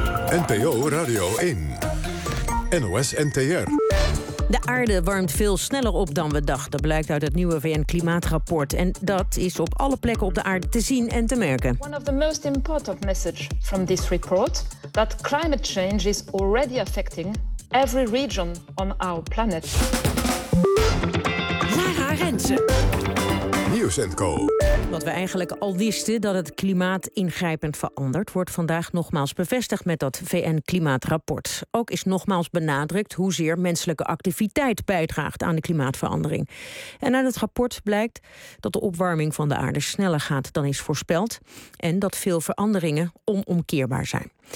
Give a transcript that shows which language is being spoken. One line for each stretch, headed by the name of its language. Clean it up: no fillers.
Dutch: NPO Radio 1. NOS NTR. De aarde warmt veel sneller op dan we dachten, blijkt uit het nieuwe VN-klimaatrapport. En dat is op alle plekken op de aarde te zien en te merken.
English: One of the most important messages from this report, that climate change is already affecting every region on our planet.
Dutch: Lara Rensen. Nieuws & Co. Wat we eigenlijk al wisten, dat het klimaat ingrijpend verandert, wordt vandaag nogmaals bevestigd met dat VN-klimaatrapport. Ook is nogmaals benadrukt hoezeer menselijke activiteit bijdraagt aan de klimaatverandering. En uit het rapport blijkt dat de opwarming van de aarde sneller gaat dan is voorspeld en dat veel veranderingen onomkeerbaar zijn.